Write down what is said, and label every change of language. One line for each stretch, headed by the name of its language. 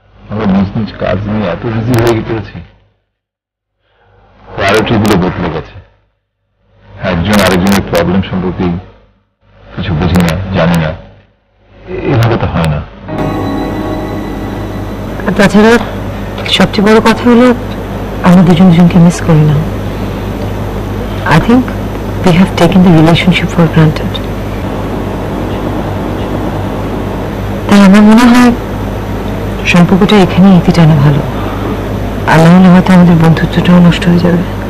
Bangla: আমরা নিজ নিজ কাজ নিয়ে এত বিজি হয়ে পড়েছি, প্রায়োরিটি গুলো বদলে গেছে। একজন আরেকজনের প্রবলেম সম্পর্কে কিছু বুঝি না, জানি না। এভাবে তো হয় না। তাছাড়া সবচেয়ে বড় কথা হলো আমরা দুজনকে মিস করি না।
English: I think we have taken the relationship for granted.
Bangla: তাই আমার মনে হয় সম্পর্কটা এখানেই ইতি টানা ভালো। আর না হলে হয়তো আমাদের বন্ধুত্বটাও নষ্ট হয়ে যাবে।